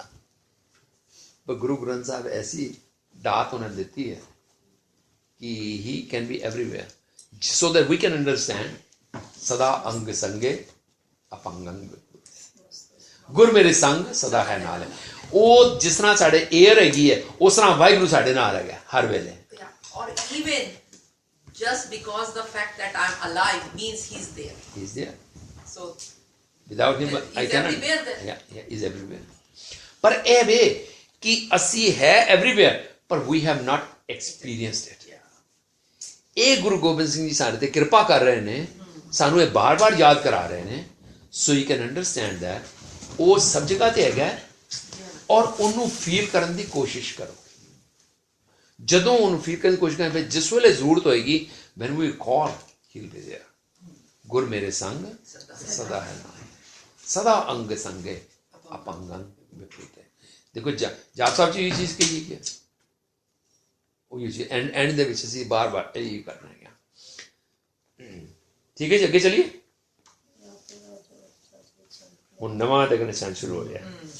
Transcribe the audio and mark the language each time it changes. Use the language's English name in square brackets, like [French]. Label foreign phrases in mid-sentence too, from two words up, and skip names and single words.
[Punjabi] ਪਰ ਗੁਰੂ ਗ੍ਰੰਥ ਸਾਹਿਬ ਐਸੀ ਦਾਤ ਉਹਨਾਂ ਨੇ ਦਿੱਤੀ ਹੈ ਕਿ [English] he can be everywhere so that we can understand. [Punjabi] ਸਦਾ ਅੰਗ ਸੰਗੇ ਅਪੰਗੰ ਗੁਰ ਮੇਰੇ ਸੰਗ ਸਦਾ ਹੈ ਨਾਲ। ਉਹ ਜਿਸ ਤਰ੍ਹਾਂ ਸਾਡੇ ਏਅਰ ਹੈਗੀ ਹੈ ਉਸ ਤਰ੍ਹਾਂ ਵਾਹਿਗੁਰੂ ਸਾਡੇ ਨਾਲ ਹੈਗਾ ਹਰ ਵੇਲੇ। [English] Or even just because the fact that I'm alive means he's there. He's there. So without him I cannot. Everywhere then. Yeah, he's everywhere. [Punjabi] ਪਰ ਇਹ ਵੇ ਕਿ ਅਸੀਂ ਹੈ everywhere ਪਰ [English] we have not experienced it. [Punjabi] ਇਹ ਗੁਰੂ ਗੋਬਿੰਦ ਸਿੰਘ ਜੀ ਸਾਡੇ ਤੇ ਕਿਰਪਾ ਕਰ ਰਹੇ ਨੇ, ਸਾਨੂੰ ਇਹ ਬਾਰ-ਬਾਰ ਯਾਦ ਕਰਾ ਰਹੇ ਨੇ [English] so you can understand that [Punjabi] ਉਹ ਸਭ ਜਗ੍ਹਾ ਤੇ ਹੈਗਾ ਔਰ ਉਹਨੂੰ ਫੀਲ ਕਰਨ ਦੀ ਕੋਸ਼ਿਸ਼ ਕਰੋ। ਜਦੋਂ ਉਹਨੂੰ ਫੀਲ ਕਰਨ ਦੀ ਕੋਸ਼ਿਸ਼ ਕਰਾਂ, ਫਿਰ ਜਿਸ ਵੇਲੇ ਜ਼ਰੂਰਤ ਹੋਏਗੀ [English] when we call he'll be there. [Punjabi] ਗੁਰ ਮੇਰੇ ਸੰਗ ਸਦਾ ਹੈ ਨਾਲ, ਸਦਾ ਅੰਗ ਸੰਗੇ ਅਪੰਗੰ ਵਿਪਰੀਤ। ਦੇਖੋ ਜਾਪ ਸਾਹਿਬ ਜੀ ਇਹ ਚੀਜ਼ ਕਹੀ ਕਿ ਉਹ ਇਹ ਚੀਜ਼ ਐਂਡ ਦੇ ਵਿੱਚ ਅਸੀਂ ਬਾਰ-ਬਾਰ ਇਹ ਕਰਨਾ ਹੈ। ਠੀਕ ਹੈ ਜੀ, ਅੱਗੇ ਚਲੀਏ। ਹੁਣ ਨਵਾਂ ਦੇਖਣਾ ਸੈਂਸ ਸ਼ੁਰੂ ਹੋ ਰਿਹਾ।